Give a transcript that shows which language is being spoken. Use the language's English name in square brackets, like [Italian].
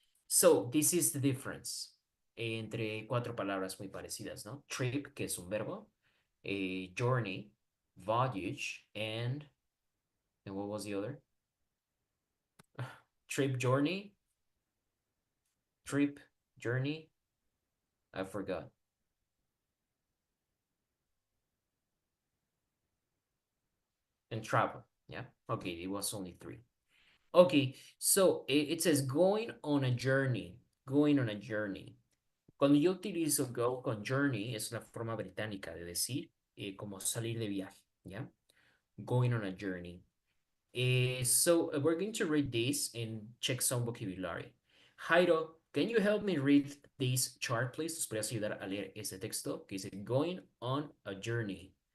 [English] So this is the difference [Spanish] entre cuatro palabras muy parecidas, ¿no? [English] Trip, [Spanish] que es un verbo, [English] journey, voyage, and what was the other? Trip, journey, trip, journey. I forgot. And travel. Yeah. Okay, it was only three. Okay, so it says going on a journey. Going on a journey. [Spanish] Cuando yo utilizo go con journey, es una forma británica de decir como salir de viaje, ¿ya? [English] Going on a journey. So we're going to read this and check some vocabulary. Jairo, can you help me read this chart, please? [Spanish] ¿Nos puedes ayudar a leer este texto que dice [English] going on a journey?